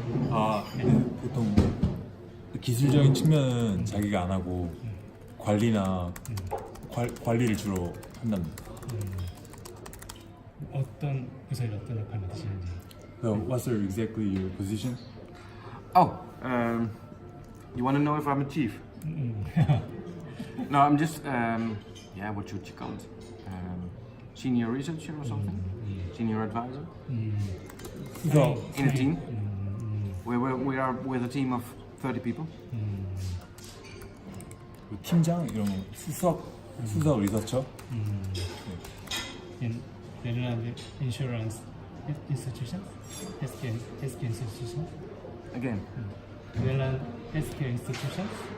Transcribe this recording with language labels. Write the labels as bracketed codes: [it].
[ko] 아, 보통 기술적인 측면은 자기가 안 하고 관리나 관리를 주로 한답니다. 어떤 부서에 어떤 역할을 맡으시는지. [en] So what's exactly your position? Oh, you want to know if I'm a chief? No, I'm just, what should you call it? Senior researcher or something? Senior advisor? So In a team? We are with a team of 30 people. [ko] 팀장 이런 거 수석 리서처. [en] In Netherlands insurance institution, healthcare institution, Again, Netherlands healthcare institution.